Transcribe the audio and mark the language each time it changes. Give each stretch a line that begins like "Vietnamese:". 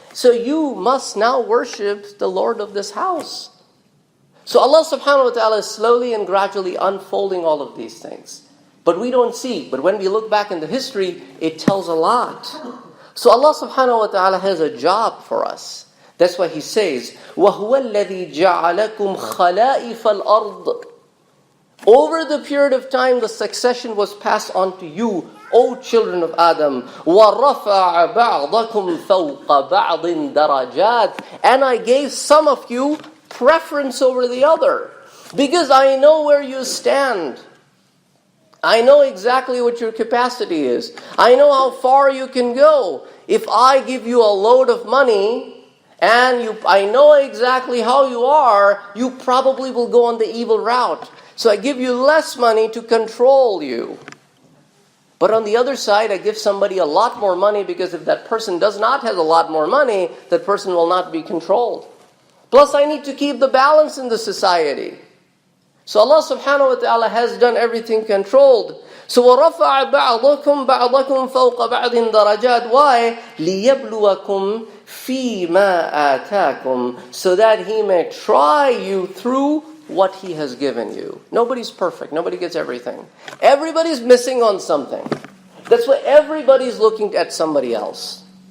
English: So you must now worship the Lord of this house. So Allah subhanahu wa ta'ala is slowly and gradually unfolding all of these things. But we don't see. But when we look back in the history, it tells a lot. So Allah subhanahu wa ta'ala has a job for us. That's why He says,
Arabic: وَهُوَ الَّذِي جَعَلَكُمْ خَلَائِفَ الْأَرْضِ.
English: Over the period of time, the succession was passed on to you, O children of Adam.
Arabic: وَرَفَعَ بَعْضَكُمْ فَوْقَ بَعْضٍ دَرَجَاتٍ.
English: And I gave some of you preference over the other. Because I know where you stand. I know exactly what your capacity is. I know how far you can go. If I give you a load of money, and I know exactly how you are, you probably will go on the evil route. So I give you less money to control you. But on the other side, I give somebody a lot more money, because if that person does not have a lot more money, that person will not be controlled. Plus I need to keep the balance in the society. So Allah subhanahu wa ta'ala has done everything controlled.
Arabic: So وَرَفَعَ بَعْضَكُمْ بَعْضَكُمْ فَوْقَ بَعْضٍ دَرَجَاتٍ
English: Why?
Arabic: لِيَبْلُوَكُمْ فِي مَا آتَاكُمْ
English: So that He may try you through what He has given you. Nobody's perfect. Nobody gets everything. Everybody's missing on something. That's why everybody's looking at somebody else.